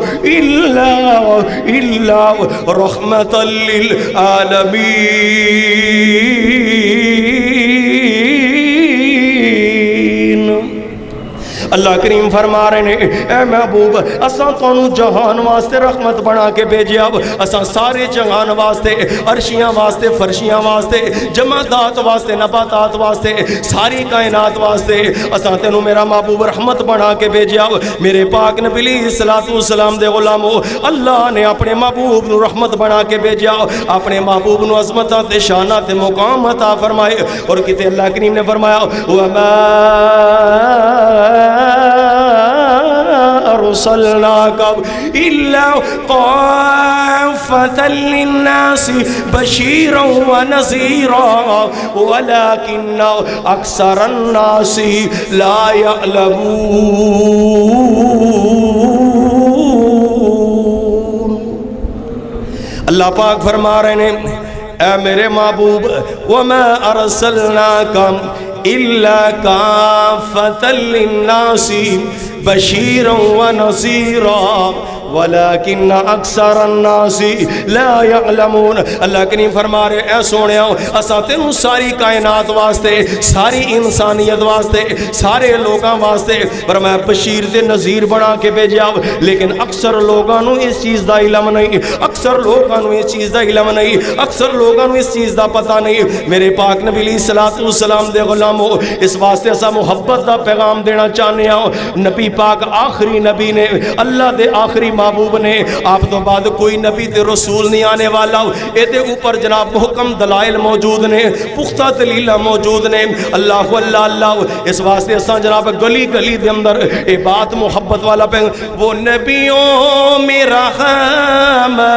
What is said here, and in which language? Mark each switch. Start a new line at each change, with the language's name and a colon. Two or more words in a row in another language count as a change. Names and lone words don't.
Arabic: الا رحمۃ للعالمین
Punjabi: اللہ کریم فرما رہے ہیں اے محبوب اساں تانوں جہان واسطے رحمت بنا کے بھیجیا اساں سارے جہان واسطے عرشیاں واسطے فرشیاں واسطے جمادات واسطے نباتات واسطے ساری کائنات واسطے اساں تینوں میرا محبوب رحمت بنا کے بھیجیا میرے پاک نبی
Arabic: علیہ الصلوۃ والسلام
Punjabi: دے غلاموں اللہ نے اپنے محبوب نو رحمت بنا کے بھیجیا اپنے محبوب نو عظمتاں تے شاناں تے مقام عطا فرمائے اور کتے اللہ کریم نے فرمایا
Arabic: وما أرسلناك إلا كافة للناس بشيرا ونذيرا ولكن أكثر الناس لا
Punjabi: يعلمون اللہ پاک فرما رہے ہیں اے میرے محبوب
Arabic: وما أرسلناك إلا كافة للناس بشيرا ونذيرا ولكن اکثر الناس لا يعلمون
Punjabi: اللہ کریم فرما رہے اے سونےو اساں تینوں ساری کائنات واسطے ساری انسانیت واسطے سارے لوگاں واسطے فرمایا بشیر تے نذیر بنا کے بھیجیا لیکن اکثر لوگاں نوں اس چیز دا علم نہیں اکثر لوگاں نوں اس چیز دا علم نہیں اکثر لوگاں نوں اس چیز دا پتہ نہیں میرے پاک نبی
Arabic: علیہ الصلوۃ والسلام
Punjabi: دے غلامو اس واسطے اساں محبت دا پیغام دینا چاہنے ہاں نبی پاک آخری نبی نے اللہ دے آخری محبوب نے آپ تو بعد کوئی نبی تے رسول نہیں آنے والا اے دے اوپر جناب محکم دلائل موجود نے پختہ دلیل موجود نے اللہ اللہ اللہ اس واسطے اساں جناب گلی گلی دے اندر اے بات محبت والا پہ وہ نبیوں میں رحمت